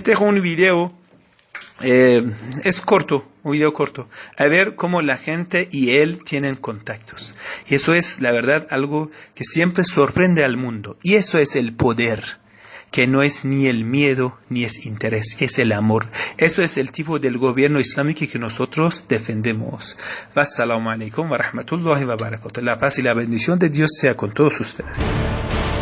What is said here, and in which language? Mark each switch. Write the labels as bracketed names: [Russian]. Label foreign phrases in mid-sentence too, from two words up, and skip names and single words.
[Spanish] Les dejo un video es corto, un video corto, a ver cómo la gente y él tienen contactos. Y eso es, la verdad, algo que siempre sorprende al mundo. Y eso es el poder, que no es ni el miedo ni es interés, es el amor. Eso es el tipo del gobierno islámico que nosotros defendemos. [Arabic] والسلام عليكم ورحمة الله وبركاته. [Spanish] La paz y la bendición de Dios sea con todos ustedes.